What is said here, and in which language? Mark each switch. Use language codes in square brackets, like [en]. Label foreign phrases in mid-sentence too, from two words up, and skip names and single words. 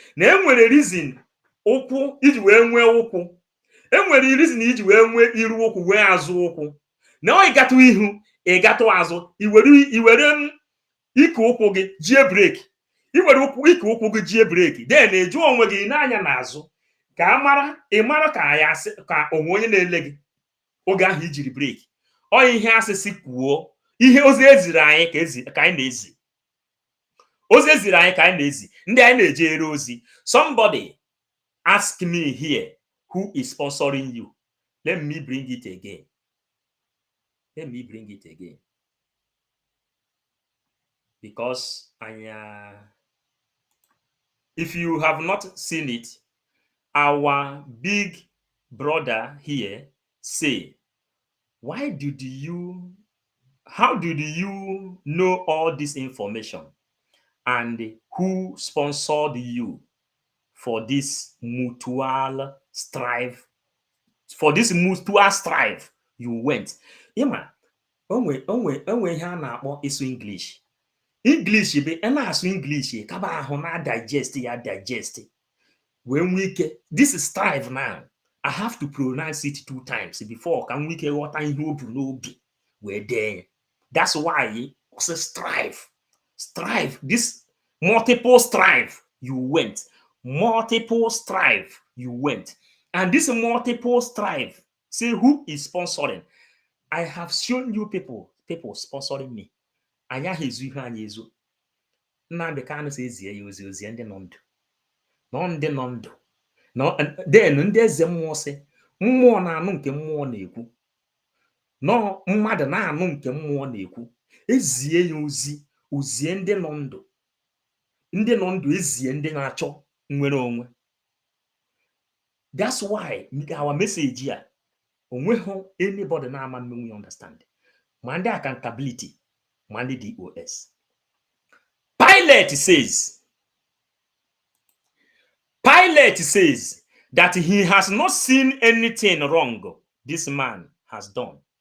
[ig] na enwere reason ụkwụ iji wee nwee ụkwụ, enwere reason iji wee nwee iru ụkwụ wee azụ ụkwụ, na ọ ịgatụ ihu ịgatụ azụ, iwere ike ụkwụ gị jie breki, iwere ike ụkwụ gị jie breki, then eju onwe gị n'anya n'azụ ka ịmara ka ya asị ka onwe onye na-ele gị oge ahụ ijiri breki. Ọ ihe asịsị kwuo, ihe ozi eziri anyị ka anyị na-ezi. Ozi eziri anyị ka anyị na-ezi, ndị anyị na-eje ere ozi. [en] Somebody ask me here, who is sponsoring you? Let me bring it again. Let me bring it again. Because if you have not seen it, our big brother here say, how did you know all this information? And who sponsored you for this mutual strife? For this mutual strife, you went. [ig] Ima, onwe ihe a na-akpọ ịsụ English. English be na-asụ English kaba ahụ na digest. Wee nwee ike, [en] this is strife now. I have to pronounce it 2 times before [ig] ka nwee ike ghọta ihe o bu n'obi wee dee. [en] That's why it's a strife. Strife, this multiple strife, you went. Multiple strife, you went. And this multiple strife, say who is sponsoring? I have shown you people sponsoring me. [ig] Anya hezu ihe anya ezu. Nnamdi Kanu si ezie ya ozi ndị nọ ndụ. Nọ ndị nọ ndụ. Then ndị eze mmụọ si mmụọ na-anụ nke mmụọ na-ekwu. Nọ mmadụ na-anụ nke mmụọ na-ekwu. Ezie ya ozie ndị nọ ndụ. Ndị nọ ndụ ezie ndị na-achọ nwere onwe. [en] That's why our message here, anybody now we understand. Monday accountability, Monday DOS. Pilate says that he has not seen anything wrong this man has done.